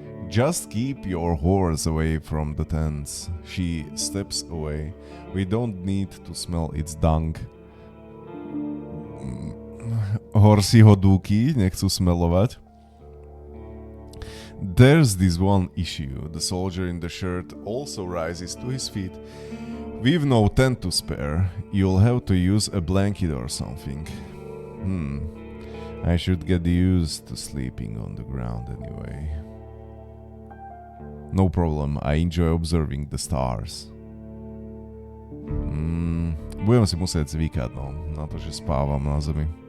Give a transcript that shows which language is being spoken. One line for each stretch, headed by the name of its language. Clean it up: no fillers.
English: Just keep your horse away from the tents. She steps away. We don't need to smell its dung.
Slovak: Horsieho dúky nechcú smelovať.
English: There's this one issue. The soldier in the shirt also rises to his feet. We've no tent to spare. You'll have to use a blanket or something. I should get used to sleeping on the ground anyway. No problem, I enjoy observing the stars.
Slovak: Budem si musieť zvykať, no, na to, že spávam na zemi.